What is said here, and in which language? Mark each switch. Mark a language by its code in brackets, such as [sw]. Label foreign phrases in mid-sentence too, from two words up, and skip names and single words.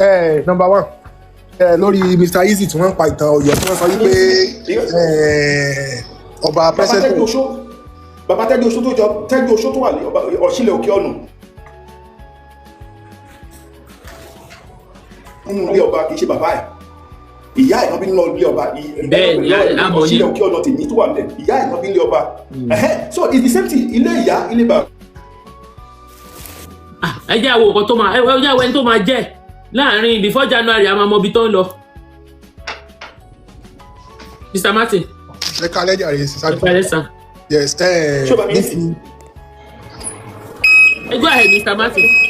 [yo] Eh, number one, eh, lórí Mister Easy tí wọ́n ń pa ìtàn Ọ̀yọ́, tí wọ́n sọ wípé, eh, ọba Bàbá president Tẹ́jú Oṣó, Bàbá Tẹ́jú Oṣó tó jọ, Tẹ́jú Oṣó tó wà ní ọba Ọ̀ṣílẹ̀ Òkè Ọ̀nà. nínú ilé ọba, kì í ṣe bàbá ẹ̀. Ìyá ẹ̀ náà bí nínú ilé ọba. Ì-, Bẹ́ẹ̀ ni, ìyá ẹ̀ a, a mọ̀ sílẹ̀ yín. òkè ọ̀nà tèmi tó wà níbẹ̀. Ìyá ẹ̀ náà bí nínú ilé ọba. Hmm. Ẹ̀hẹ́n. [en] So, it's the same thing. [yo] Ilé ìyá, ilé bàbá. Ah, ẹ jẹ́ á wo nǹkan tó máa, ẹ, ẹ jẹ́ á wo ẹni tó máa jẹ́ láàrin before January, a máa mọ ibi tó ń lọ. Mister Martin. Ẹ káalẹ́ jàre, sister. Ẹ káalẹ́, sir. Yes, eh, Ṣé o bá mi ní sí? ti Ẹ [en] go ahead, Mister Martin.